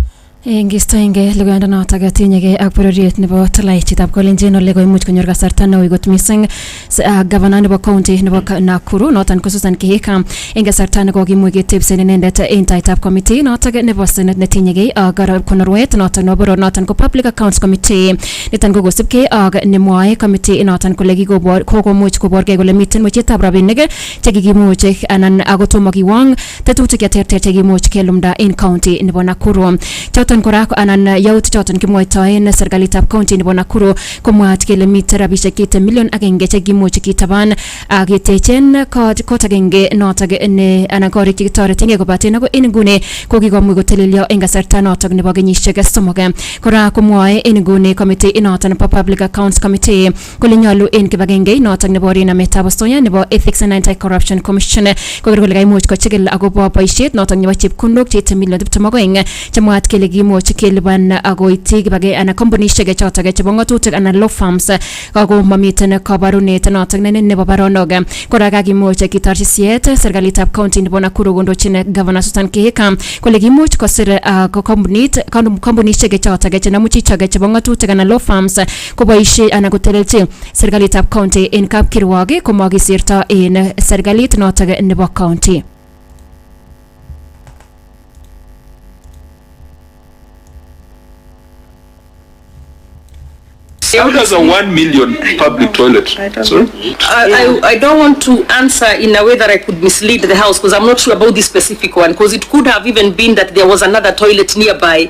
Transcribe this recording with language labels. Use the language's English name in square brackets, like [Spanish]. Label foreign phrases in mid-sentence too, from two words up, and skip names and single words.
[Kalenjin] Ingistoenge luganda notok tinyegei ak bororiet nebo Talai chitab Kolenjin ole koimuch konyor kasarta neui kot mising governor nebo county nebo Nakuru noton ko Susan Kihika eng kasarta nekokimuch ketebsen inendet en taitab committee notok nebo senate netinyegei ak konorwet noton nebo boror noton ko [English] public accounts committee [Kalenjin] niton ko kosubkei ak nemwoe committee noton kole kokomuch koborgei kole miten mwechetab rabinik chekikimuch anan akotomo kiwong tetutik cheterter chekimuch kelumda en county nebo Nakuru. Choton kora anan yaut choton kimwoitoen serikalitab county nebo Nakuru komwaat kele miten rabisiek kite million agenge chekimuch kitaban ak ketechen kot agenge notok ne anan korik chekitoretengei kobaten ako en nguni ko kikomuch kotelelyo en kasarta notok nebo kenyisiek somok. Kora komwoe en nguni committee noton nebo [English] public accounts committee [Kalenjin] kole nyolu en kibagenge notok nebo nametab osoya nebo ethics and anti-corruption commission koker kole kaimuch kochigil akobo boisiet notok nebo chepkondok cheite million 22 chemwaat kele kimuch kelipan akoityi kibage ana kampunisiek chotok chebo ngatutik anan [English] law firms [Kalenjin] ako mamiten kabarunet notok nebo baronok. Kora kakimuch kitorchi siet serikalitab county nebo Nakuru kondochin governor Susan Kihika kole kimuch kosir kampunisiek chotok chenamu chichok chebo ngatutik anan [English] law firms [Kalenjin] koboisie ana kotelelchi serikalitab county en kapkirwok komakisirto en serikalit notok nebo county. [English] How does a 1 million public toilet? I don't want to answer in a way that I could mislead the House because I'm not sure about this specific one because it could have even been that there was another toilet nearby.